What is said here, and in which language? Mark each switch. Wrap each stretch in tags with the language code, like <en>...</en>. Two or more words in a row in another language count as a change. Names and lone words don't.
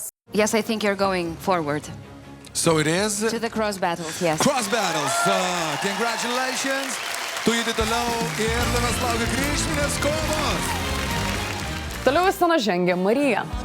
<en>Yes, I think you're going forward. So it is... To the cross battles, yes. Cross battles. Congratulations.</en> <lt>Tu judi toliau ir tavęs laukia kryžminės kovos. Toliau į sceną žengė Marija.</lt>